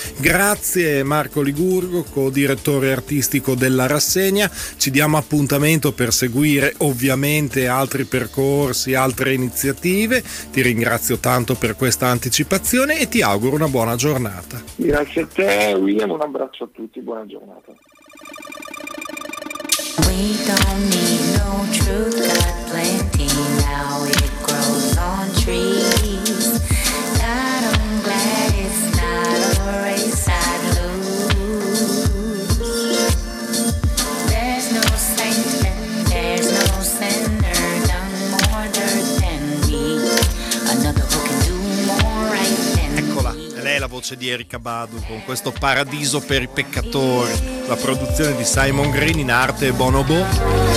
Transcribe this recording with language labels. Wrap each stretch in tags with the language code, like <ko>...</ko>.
<it>Grazie Marco Ligurgo, co-direttore artistico della rassegna. Ci diamo appuntamento per seguire ovviamente altri percorsi, altre iniziative. Ti ringrazio tanto per questa anticipazione e ti auguro una buona giornata. Grazie a te, William, un abbraccio a tutti, buona giornata.</it> <en>We don't need no truth, got plenty, now it grows on trees. God, I'm glad it's not a race I'd lose. There's no saint and there's no sinner, done more dirt than me. Another who can do more right than me.</en> <it>Eccola. Lei è la voce di Erika Badu con questo Paradiso per i peccatori, la produzione di Simon Green in arte e Bonobo.</it>